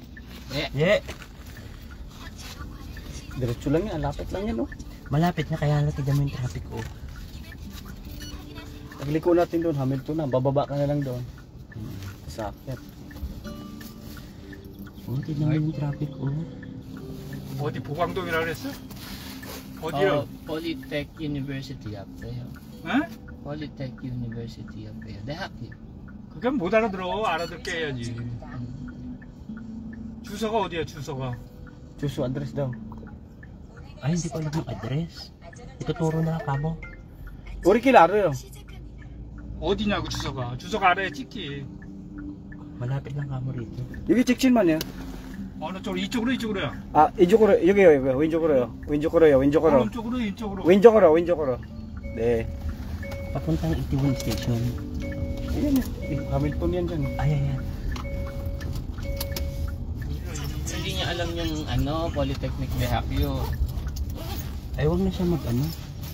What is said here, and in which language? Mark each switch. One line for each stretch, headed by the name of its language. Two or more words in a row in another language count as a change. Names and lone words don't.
English: Yeah.
Filipino: Diretso lang yan, lapit lang yan, Malapit na kaya natin dami yung traffic, Pagliko natin doon, Hamilton na, bababa ka na lang doon. Sakit. tignan mo yung traffic,
Korean: 어디 보광동이라 그랬어? 어디요?
English: Polytech University up there.
Korean: 어?
English: Polytech University of 대학교.
Korean: 그건 못 알아들어. 알아듣게 해야지. 주소가 어디야, 주소가?
Filipino: Susu address daw. Ay, hindi ko alam yung address. Ituturo na lang kamo.
Korean: 우리끼리 알아요. 어디냐고, 주소가. 주소가 알아야 찍기.
Filipino: Malapit lang kamo rito.
Korean: 여기 직진만요. 어느 쪽으로? 이쪽으로, 이쪽으로요? 아, 이쪽으로, 여기요, 여기, 왼쪽으로요. 왼쪽으로요, 왼쪽으로. 오른쪽으로, 이쪽으로. 왼쪽으로, 왼쪽으로. 네.
Filipino: Papuntang Itiwan Station. Ayan yan. Hamilton yan dyan. Ay, ayan. Hindi niya alam yung Polytechnic Dehakyo. Ay, huwag na siya mag